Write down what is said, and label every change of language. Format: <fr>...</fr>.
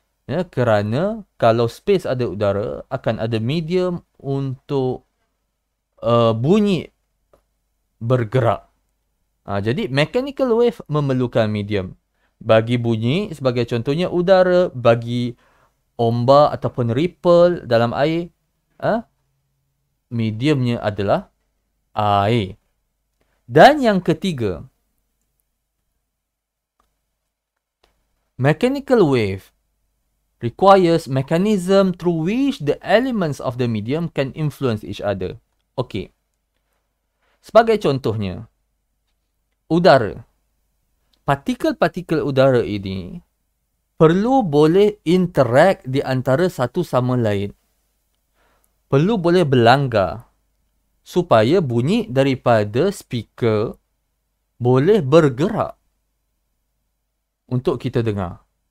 <ms>Ya, kerana kalau space ada udara, akan ada medium untuk bunyi bergerak. Jadi mechanical wave memerlukan medium. Bagi bunyi, sebagai contohnya udara, bagi ombak ataupun ripple dalam air, mediumnya adalah air. Dan yang ketiga,</ms> <en>mechanical wave requires mechanism through which the elements of the medium can influence each other.</en> <ms>Okey. Sebagai contohnya, udara. Partikel-partikel udara ini perlu boleh interact di antara satu sama lain. Perlu boleh berlanggar supaya bunyi daripada speaker boleh bergerak untuk kita dengar.</ms>